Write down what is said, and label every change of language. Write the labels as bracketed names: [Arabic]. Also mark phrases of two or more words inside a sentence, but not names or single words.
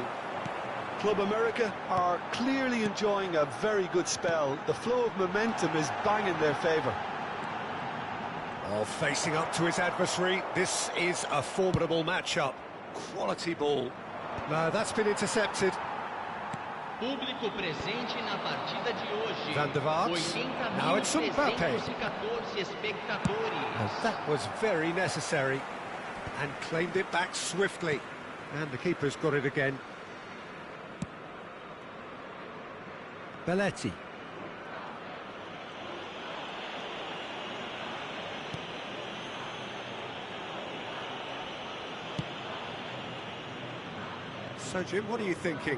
[English] Club America are clearly enjoying a very good spell. The flow of momentum is bang in their favour. Oh, facing up to his adversary, this is a formidable matchup. Quality ball. No, that's been intercepted. [Portuguese] Público presente na partida de hoje. [English] Van der Vaart. Now it's Mbappe. [Portuguese] 80.314 espectadores. [English] And that was very necessary. And claimed it back swiftly. And the keeper's got it again. Belletti. So, Jim, what are you thinking?